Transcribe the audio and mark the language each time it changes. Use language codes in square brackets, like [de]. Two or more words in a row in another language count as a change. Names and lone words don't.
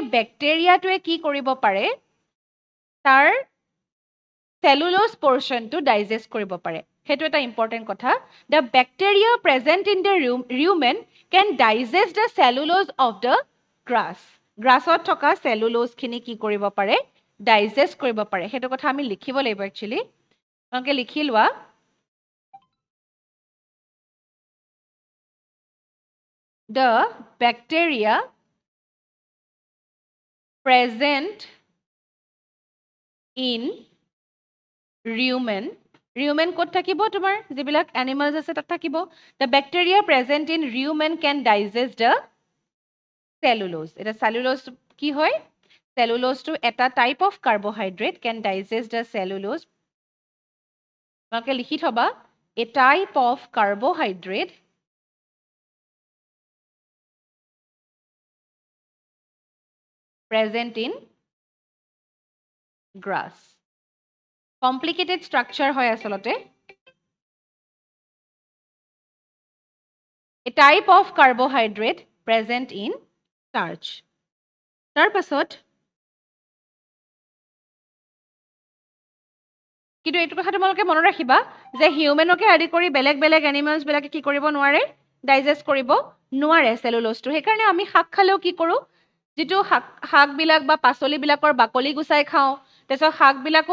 [as] বেক্টেৰিয়াটোৱে কি কৰিব পাৰে তাৰ চেলুলোজ পৰ্চনটো ডাইজেষ্ট কৰিব পাৰে সেইটো এটা ইম্পৰ্টেণ্ট কথা [en] the bacteria present in the rumen can digest the cellulose of the [as] গ্ৰাছত থকা চেলুলোজখিনি কি কৰিব পাৰে ডাইজেষ্ট কৰিব পাৰে সেইটো কথা আমি লিখিব লাগিব একচুৱেলি তোমালোকে লিখি লোৱা [en] the bacteria present in rumen [as] ক'ত থাকিব তোমাৰ যিবিলাক এনিমেলছ আছে তাত থাকিব [en] the bacteria present in rumen can digest the cellulose এটা cellulose [as] কি হয় [en] cellulose to এটা type of carbohydrate can digest the cellulose [as] তোমালোকে লিখি থবা [en] a type of carbohydrate present in grass complicated structure [as] হয় আসলতে [en] a type of carbohydrate present in starch [as] তাৰ পাছত কিন্তু এইটো কথা তোমালোকে মনত ৰাখিবা যে হিউমেনকে আদি কৰি বেলেগ বেলেগ এনিমেলছ বিলাকে কি কৰিব নোৱাৰে ডাইজেষ্ট কৰিব নোৱাৰে চেলুলোজটো সেইকাৰণে আমি শাক খালেও কি কৰোঁ যিটো শাকবিলাক বা পাচলিবিলাকৰ বাকলি গুচাই খাওঁ তাৰপিছত শাকবিলাকো